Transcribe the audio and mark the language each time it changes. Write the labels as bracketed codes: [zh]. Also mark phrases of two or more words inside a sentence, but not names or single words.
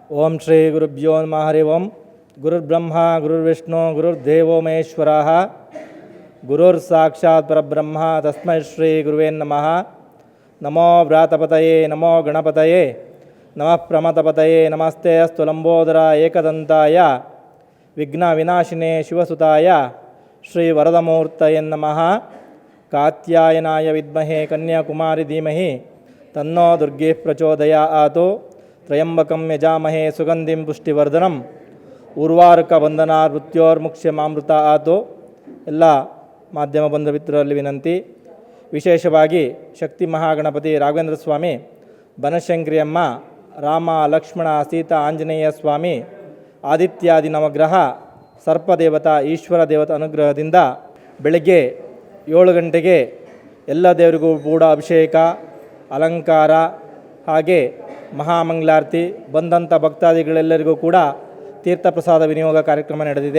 [sa] ಓಂ ಶ್ರೀ ಗುರುಭ್ಯೋ ನಮಃ ಹರಿ ಓಂ. ಗುರುರ್ಬ್ರಹ್ಮ ಗುರುರ್ವಿಷ್ಣು ಗುರುರ್ದೇವೋ ಮಹೇಶ್ವರಃ ಗುರುರ್ ಸಾಕ್ಷಾತ್ ಪರಬ್ರಹ್ಮ ತಸ್ಮೈ ಶ್ರೀ ಗುರುವೇ ನಮಃ. ನಮೋ ವ್ರಾತಪತಯೇ ನಮೋ ಗಣಪತಯೇ ನಮಃ ಪ್ರಮತಪತಯೇ ನಮಸ್ತೆ ಅಸ್ತು ಲಂಬೋದರ ಏಕದಂತಾಯ ವಿಘ್ನ ವಿನಾಶಿನೇ ಶಿವಸುತಾಯ ಶ್ರೀ ವರದಮೂರ್ತಯೇ ನಮಃ. ಕಾತ್ಯಾಯನಾಯ ವಿದ್ಮಹೇ ಕನ್ಯಾಕುಮಾರಿ ಧೀಮಹಿ ತನ್ನೋ ದುರ್ಗೆ ಪ್ರಚೋದಯಾತ್. ತ್ರಯಂಬಕಂ ಯಜಾಮಹೇ ಸುಗಂಧಿಂ ಪುಷ್ಟಿವರ್ಧನಂ ಉರ್ವಾರುಕ ಬಂಧನಾರ್ ಮೃತ್ಯೋರ್ಮುಕ್ಷ್ಯಮಾಮೃತ ಆತು. [kn] ಎಲ್ಲ ಮಾಧ್ಯಮ ಬಂಧು ಮಿತ್ರರಲ್ಲಿ ವಿನಂತಿ. ವಿಶೇಷವಾಗಿ ಶಕ್ತಿ ಮಹಾಗಣಪತಿ ರಾಘವೇಂದ್ರ ಸ್ವಾಮಿ, ಬನಶಂಕರಿಯಮ್ಮ, ರಾಮ ಲಕ್ಷ್ಮಣ ಸೀತಾ ಆಂಜನೇಯ ಸ್ವಾಮಿ, ಆದಿತ್ಯಾದಿ ನವಗ್ರಹ, ಸರ್ಪದೇವತಾ ಈಶ್ವರ ದೇವತಾ ಅನುಗ್ರಹದಿಂದ ಬೆಳಗ್ಗೆ 7 ಗಂಟೆಗೆ ಎಲ್ಲ ದೇವರಿಗೂ ಕೂಡ ಅಭಿಷೇಕ, ಅಲಂಕಾರ, ಹಾಗೆ ಮಹಾಮಂಗಳಾರತಿ, ಬಂದಂಥ ಭಕ್ತಾದಿಗಳೆಲ್ಲರಿಗೂ ಕೂಡ ತೀರ್ಥಪ್ರಸಾದ ವಿನಿಯೋಗ ಕಾರ್ಯಕ್ರಮ ನಡೆದಿದೆ.